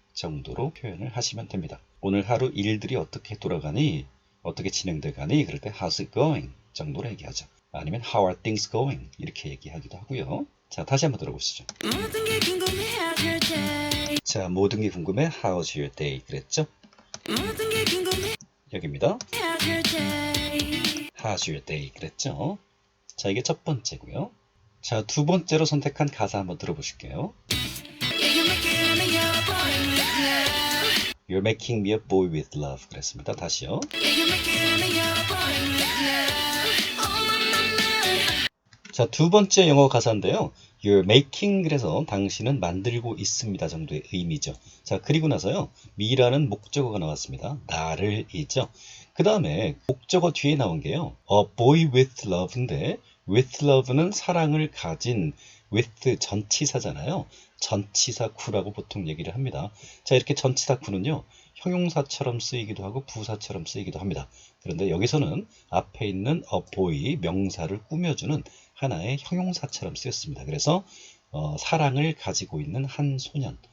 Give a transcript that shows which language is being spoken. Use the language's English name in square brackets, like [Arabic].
[Korean] 정도로 표현을 하시면 됩니다. 오늘 하루 일들이 어떻게 돌아가니? 어떻게 진행돼 가니? 그럴 때 [English] How's it going? [Korean] 정도로 얘기하죠. 아니면 [English] How are things going? [Korean] 이렇게 얘기하기도 하고요. 자, 다시 한번 들어보시죠. 모든 게 궁금해 [English] how's your day [Korean] 자, 모든 게 궁금해 [English] How's your day? [Korean] 그랬죠? 모든 게 궁금해 여기입니다. [English] how's your day How's your day? [Korean] 그랬죠? 자, 이게 첫 번째고요. 자, 두 번째로 선택한 가사 한번 들어보실게요. [English] Yeah, you're making me a boy with You're making me a boy with love [Korean] love. 그랬습니다. 다시요. [English] Yeah, you're making me a boy with love Oh my my my [Korean] 자, 두 번째 영어 가사인데요. [English] You're making [Korean] 그래서 당신은 만들고 있습니다 정도의 의미죠. 자, 그리고 나서요. me라는 목적어가 나왔습니다. 나를 이죠. 그 다음에 목적어 뒤에 나온 게요. [English] A boy with love [Korean] 인데 with love는 사랑을 가진 with 전치사잖아요. 전치사구라고 보통 얘기를 합니다. 자, 이렇게 전치사구는요. 형용사처럼 쓰이기도 하고 부사처럼 쓰이기도 합니다. 그런데 여기서는 앞에 있는 a boy 명사를 꾸며주는 하나의 형용사처럼 쓰였습니다. 그래서 사랑을 가지고 있는 한 소년.